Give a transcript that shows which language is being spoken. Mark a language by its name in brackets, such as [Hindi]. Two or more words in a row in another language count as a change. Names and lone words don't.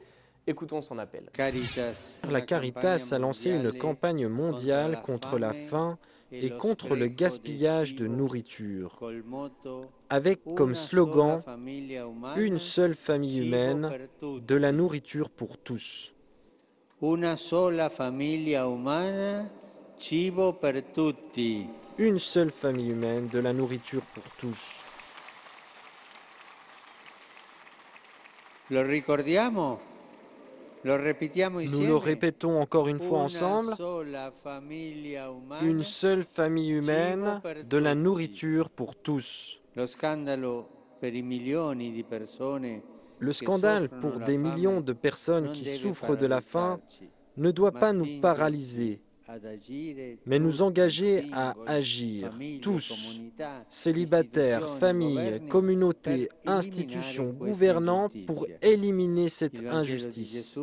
[French] Écoutons son appel. La Caritas a lancé une campagne mondiale contre la faim et contre le gaspillage de nourriture, avec comme slogan « Une seule famille humaine, de la nourriture pour tous ». [Italian] Una sola famiglia umana, cibo per tutti. [French] Une seule famille humaine, de la nourriture pour tous. [Italian] Lo ricordiamo? Lo ripetiamo insieme? [French] Nous le répétons encore une fois ensemble. Une seule famille humaine, de la nourriture pour tous. [Italian] Lo scandalo per i milioni di persone. [French] Le scandale pour des millions de personnes qui souffrent de la faim ne doit pas nous paralyser, mais nous engager à agir, tous, célibataires, familles, communautés, institutions, gouvernants, pour éliminer cette injustice.